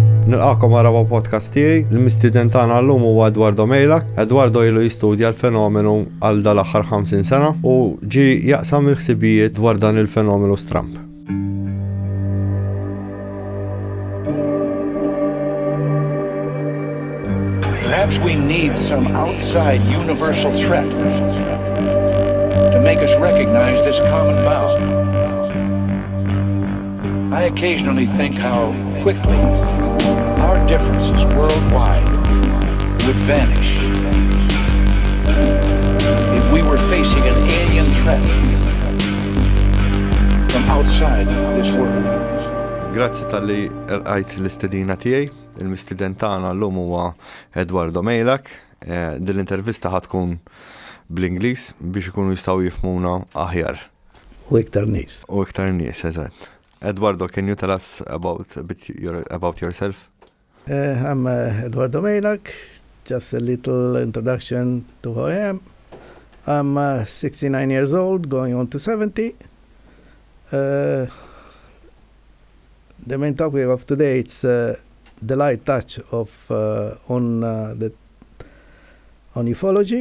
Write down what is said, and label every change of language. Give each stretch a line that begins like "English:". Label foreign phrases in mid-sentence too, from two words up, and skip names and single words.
Maltese: Nilqakom għarawa podcast tiegħi, l-mistiden tagħna llum huwa Eduardo Meilak. Eduardo ilu jistudja l-fenomenu għal dal-aħħar 50 sena u ġi jaqsam il-ħsibijiet dwar dan il-fenomenu stramp.
English: Perhaps we need some outside universal threat to make us recognize this common bound. I occasionally think how quickly our differences worldwide would vanish if we were facing an alien threat from outside this world.
Maltese: Grazzi tal-li rqajt l-istedina tiegħi. Il-mistiden tagħna llum huwa Eduardo Meilak. Din l-intervista ħatkun bl-Ingliż biex ikunu jistgħu jifhmuna aħjar. U iktar nies. Eżatt.
English: Eduardo, can you tell us about yourself? I'm Eduardo Meilak. Just a little introduction to who I am. I'm 69 years old, going on to 70. The main topic of today is the light touch of on ufology.